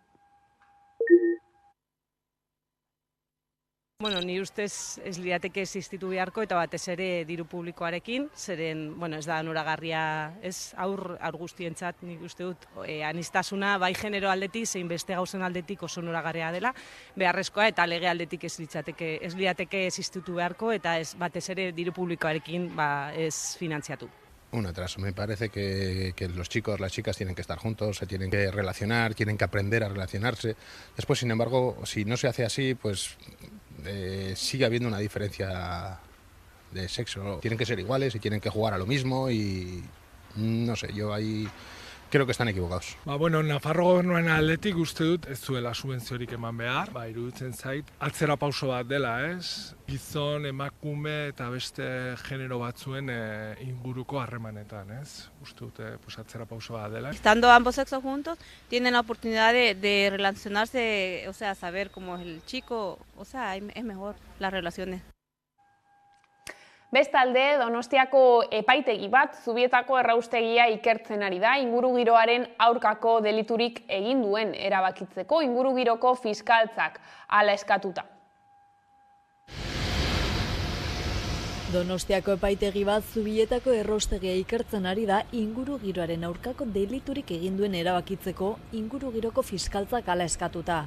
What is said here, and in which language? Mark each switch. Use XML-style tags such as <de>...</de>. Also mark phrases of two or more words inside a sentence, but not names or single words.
<eu>Bueno, ni ustez ez lirateke existitu beharko eta batez ere diru publikoarekin, zeren, bueno, ez da onuragarria, ez aur guztientzat nik uste dut aniztasuna bai genero aldetik zein beste gauzen aldetik oso onuragarria dela, beharrezkoa eta lege aldetik ez lirateke existitu beharko eta ez batez ere diru publikoarekin ez finantziatu.</eu> <es>Un atraso. Me parece que los chicos, las chicas tienen que estar juntos, se tienen que relacionar, tienen que aprender a relacionarse. Después, sin embargo, si no se hace así, pues sigue habiendo una diferencia de sexo. Tienen que ser iguales y tienen que jugar a lo mismo y no sé, yo ahí creo que están equivocados.</es> <eu>Bueno, Nafarro gobernuaren aldetik uste dut ez zuela subentziorik eman behar. Iruditzen zait, atzera pauso bat dela, ez? Gizon, emakume eta beste genero batzuen inguruko harremanetan, ez? Uste dut, atzera pauso bat dela.</eu> <es>Estando ambos sexos juntos, tienen la oportunidad de relacionarse, o sea, saber cómo es el chico, o sea, es mejor las relaciones.</es> <eu>Bestalde, Donostiako epaitegi bat Zubietako erraustegia ikertzen ari da ingurugiroaren aurkako deliturik egin duen erabakitzeko ingurugiroko fiskaltzak hala eskatuta. Donostiako epaitegi bat Zubietako erraustegia ikertzen ari da ingurugiroaren aurkako deliturik egin duen erabakitzeko ingurugiroko fiskaltzak hala eskatuta.</eu>